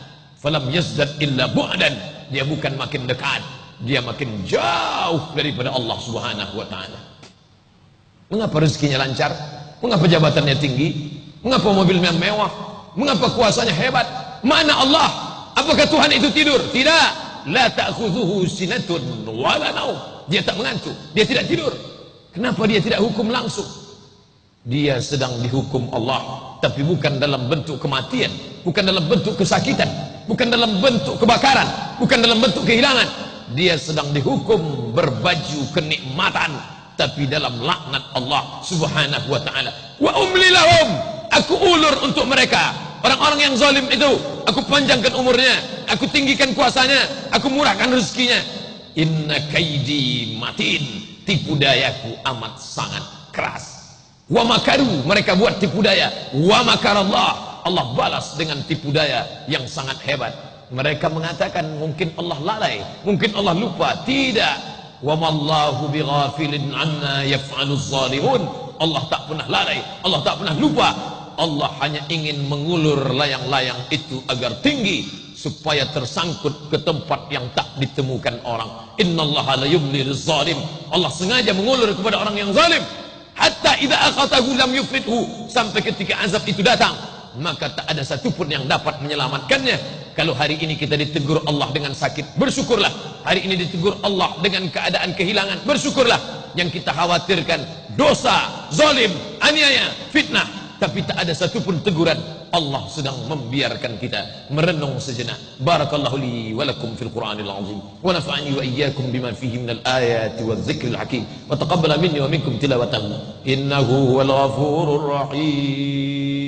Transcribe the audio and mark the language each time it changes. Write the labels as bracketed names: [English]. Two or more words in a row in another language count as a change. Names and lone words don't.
[Arabic] فلم يزدد إلا بعدا. [Indonesian] Dia bukan makin dekat, dia makin jauh daripada Allah [Arabic] سبحانه وتعالى. [Indonesian] Mengapa rezekinya lancar? Mengapa jabatannya tinggi? Mengapa mobilnya mewah? Mengapa kuasanya hebat? Mana Allah? Apakah Tuhan itu tidur? Tidak. [Arabic] لا تأخذه سنة ولا نوم. [Indonesian] Dia tak mengantuk, dia tidak tidur. Kenapa dia tidak hukum langsung? Dia sedang dihukum Allah, tapi bukan dalam bentuk kematian, bukan dalam bentuk kesakitan, bukan dalam bentuk kebakaran, bukan dalam bentuk kehilangan. Dia sedang dihukum berbaju kenikmatan, tapi dalam laknat Allah [Arabic] سبحانه وتعالى. وأملي لهم. [Indonesian] Aku ulur untuk mereka. Orang-orang yang zalim itu, aku panjangkan umurnya, aku tinggikan kuasanya, aku murahkan rezekinya. [Arabic] إن كيدي متين. [Indonesian] Tipu dayaku amat sangat keras. [Arabic] ومكروا, [Indonesian] mereka buat tipu daya. [Arabic] ومكر الله, [Indonesian] Allah balas dengan tipu daya yang sangat hebat. Mereka mengatakan mungkin Allah lalai, mungkin Allah lupa. Tidak. [Arabic] وما الله بغافلين أن يفعل الظالمون. [Indonesian] Allah tak pernah lalai, Allah tak pernah lupa. Allah hanya ingin mengulur layang-layang itu agar tinggi, supaya tersangkut ke tempat yang tak ditemukan orang. [Arabic] إن الله ليملي للظالم. [Indonesian] Allah sengaja mengulur kepada orang yang zalim. [Arabic] حتى إذا أخذه لم يفلته. [Indonesian] Sampai ketika azab itu datang, maka tak ada satupun yang dapat menyelamatkannya. Kalau hari ini kita ditegur Allah dengan sakit, bersyukurlah. Hari ini ditegur Allah dengan keadaan kehilangan, bersyukurlah. Yang kita khawatirkan dosa, zalim, aniaya, fitnah, tapi tak ada satupun teguran. Allah sedang membiarkan kita merenung sejenak. [Arabic] بارك الله لي ولكم في القرآن العظيم ونفعني وإياكم بما فيه من الآيات والذكر الحكيم وتقبل مني ومنكم تلاوته إنه هو الغفور الرحيم.